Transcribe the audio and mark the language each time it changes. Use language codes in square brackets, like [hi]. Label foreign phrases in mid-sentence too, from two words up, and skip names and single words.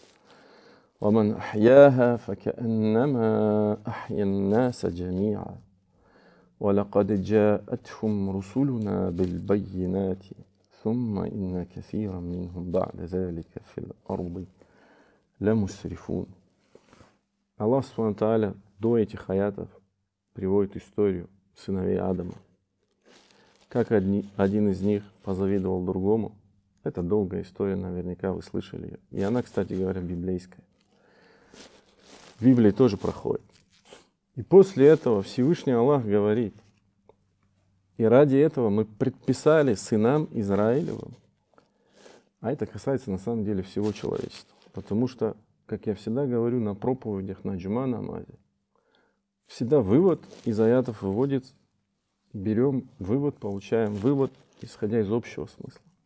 [ar] ومن أحياها فكأنما أحيا الناس جميعا ولقد جاءتهم رسلنا بالبينات ثم إن كثيرا منهم بعد ذلك في الأرض لمسرفون. [ru] Аллах [ar] سبحانه تعالى [ru] до этих аятов приводит историю сыновей Адама. Как один из них позавидовал другому. Это долгая история, наверняка вы слышали ее. И она, кстати говоря, библейская. В Библии тоже проходит. И после этого Всевышний Аллах говорит: и ради этого мы предписали сынам Израилевым, а это касается на самом деле всего человечества, потому что, как я всегда говорю на проповедях, на джума намазе, всегда вывод из аятов выводится, берем вывод, получаем вывод, исходя из общего смысла.